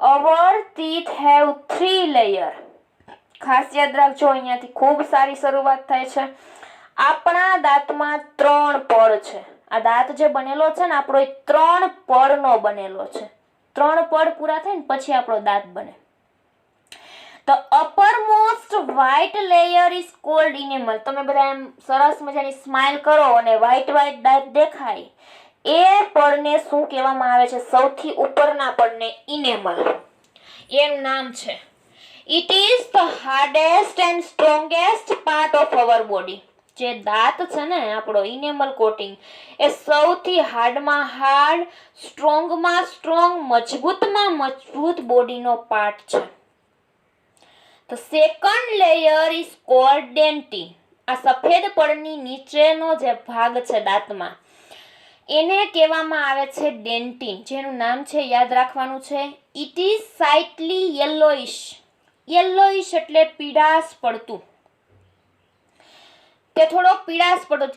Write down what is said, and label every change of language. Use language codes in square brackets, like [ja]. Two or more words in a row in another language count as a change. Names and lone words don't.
[en] Our teeth have 3 layer. [gu] ખાસ યાદ રાખજો, અહીંયાથી ખૂબ સારી શરૂઆત થાય છે. આપણા દાંતમાં 3 પડ છે. આ દાંત જે બનેલો છે ને આપણો, એ 3 પડનો બનેલો છે. 3 પડ પૂરા થાય ને પછી આપણો દાંત બને. [en] The uppermost white layer is called enamel. [gu] તમે બધા એમ સરસ મજાની સ્માઈલ કરો અને વ્હાઈટ દાંત દેખાય, એ પડને શું કહેવામાં આવે છે? સૌથી ઉપરના પડને ઇનેમલ એનું નામ છે. [en] It is the hardest and strongest part of our body. [gu] જે દાંત છે ને આપણો [en] enamel coating, [gu] એ સૌથી હાર્ડમાં હાર્ડ, સ્ટ્રોંગમાં સ્ટ્રોંગ, મજબૂતમાં મજબૂત બોડીનો પાર્ટ છે. [en] The second layer is called dentin. [gu] આ સફેદ પડની નીચેનો જે ભાગ છે દાંતમાં, એને કહેવામાં આવે છે ડેન્ટિન, જેનું નામ છે, યાદ રાખવાનું છે, [en] it is slightly yellowish. [gu] યેલોઇશ એટલે પીળાશ પડતું. તે થોડોક પીળાશ પડતો.